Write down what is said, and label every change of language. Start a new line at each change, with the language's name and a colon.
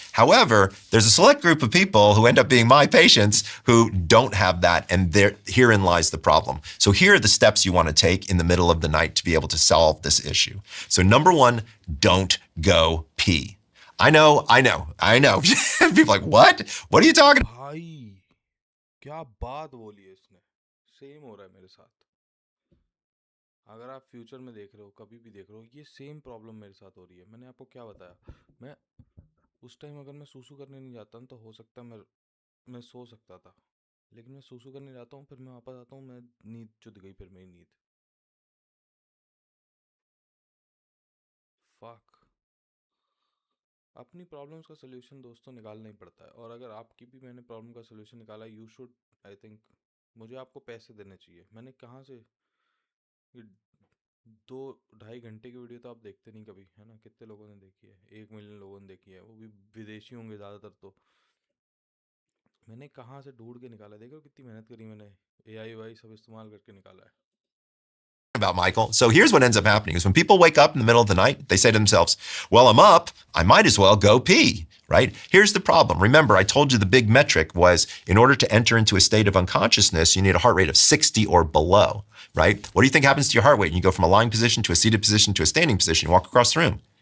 English: However, there's a select group of people who end up being my patients who don't have that, and herein lies the problem. So here are the steps you want to take in the middle of the night to be able to solve this issue. So number 1, don't go pee. I know. People are like, what? What are you talking about?
Hindi: भाई क्या बात बोली है इसने same हो रहा है मेरे साथ अगर आप फ्यूचर में देख रहे हो कभी भी देख रहे हो ये सेम प्रॉब्लम मेरे साथ हो रही है मैंने आपको क्या बताया मैं उस टाइम अगर मैं सूसू करने नहीं जाता तो हो सकता है मैं सो सकता था लेकिन मैं सूसू करने जाता हूँ फिर मैं वापस आता हूँ मैं नींद चुद गई फिर मेरी नींद फक अपनी प्रॉब्लम्स का सोल्यूशन दोस्तों निकालना ही पड़ता है और अगर आपकी भी मैंने प्रॉब्लम का सोल्यूशन निकाला
English: you should I think
Hindi: मुझे आपको पैसे देने चाहिए मैंने कहाँ से 2-2.5 घंटे की वीडियो तो आप देखते नहीं कभी है ना कितने लोगों ने देखी है 1 मिलियन लोगों ने देखी है वो भी विदेशी होंगे ज़्यादातर तो मैंने कहाँ से ढूंढ के निकाला देखो कितनी मेहनत करी मैंने AI सब इस्तेमाल करके निकाला है
English: about, Michael. So here's what ends up happening is when people wake up in the middle of the night, they say to themselves, well, I'm up, I might as well go pee, right? Here's the problem. Remember, I told you the big metric was in order to enter into a state of unconsciousness, you need a heart rate of 60 or below, right? What do you think happens to your heart rate? You go from a lying position to a seated position to a standing position, you walk across the room.